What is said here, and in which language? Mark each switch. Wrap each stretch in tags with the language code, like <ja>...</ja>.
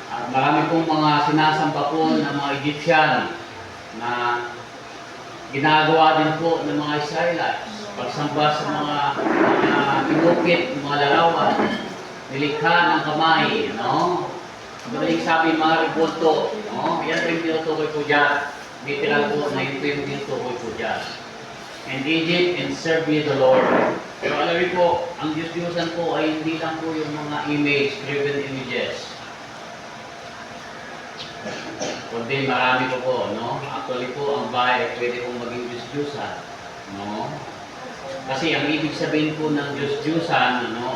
<tl>Marami pong mga sinasamba po ng mga Egyptian na ginagawa din po ng mga Israelites. Pagsamba sa mga inukit, mga larawan, nilikha ng kamay, Madaling sabi, mga ribulto, Yan po yung tinutukoy po dyan. Literal po na yun po yung tinutukoy po dyan.</tl> <en>and Egypt, and serve ye the Lord.</en> <tl>Pero alam niyo po, ang Diyos-Diyosan po ay hindi lang po yung mga image-driven images. Kundi marami po, no? Actually po, ang bahay ay pwede pong maging Diyos-Diyosan, no? Kasi ang ibig sabihin po ng Diyos-Diyosan, no?</tl>